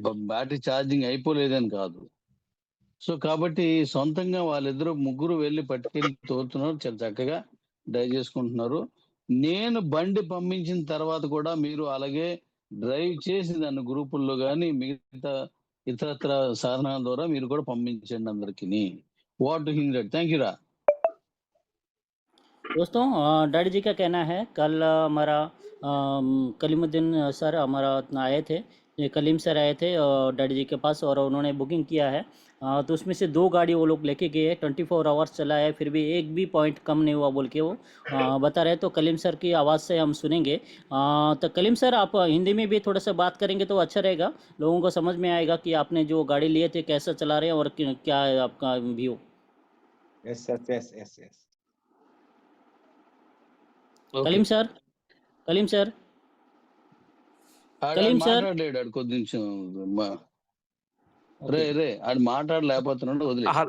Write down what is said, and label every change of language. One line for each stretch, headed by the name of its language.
Telugu: Battery charging అయిపోలేదని కాదు. So కాబట్టి సొంతంగా వాళ్ళిద్దరు ముగ్గురు వెళ్ళి పట్టుకెళ్ళి తోలుతున్నారు, చాలా చక్కగా డ్రైవ్ చేసుకుంటున్నారు. నేను బండి పంపించిన తర్వాత కూడా మీరు అలాగే డ్రైవ్ చేసి దాన్ని గ్రూపుల్లో కానీ మిగతా ఇతరత్ర సాధనాల ద్వారా మీరు కూడా పంపించండి అందరికి.
English: వాట్ టు హింద్. థ్యాంక్ యూ రా.
Hindi: दोस्तों, डैडी जी का कहना है, कल हमारा कलीमुद्दीन सर हमारा आए थे, ये कलीम सर आए थे डैडी जी के पास, और उन्होंने बुकिंग किया है। तो उसमें से 2 गाड़ी वो लोग लेके गए, 24 आवर्स चला है, फिर भी एक भी पॉइंट कम नहीं हुआ बोल के वो बता रहे। तो कलीम सर की आवाज़ से हम सुनेंगे। तो कलीम सर, आप हिंदी में भी थोड़ा सा बात करेंगे तो अच्छा रहेगा, लोगों को समझ में आएगा कि आपने जो गाड़ी लिए थे कैसा चला रहे हैं और क्या है आपका view.
English: Yes.
Hindi: Kaleem sir, Kaleem sir, Kaleem sir
Telugu: మాట్లాడలేడు, ఆడు కొద్ది నిమిషం రే ఆడు మాట్లాడలేకపోతున్నాడు, వదిలే.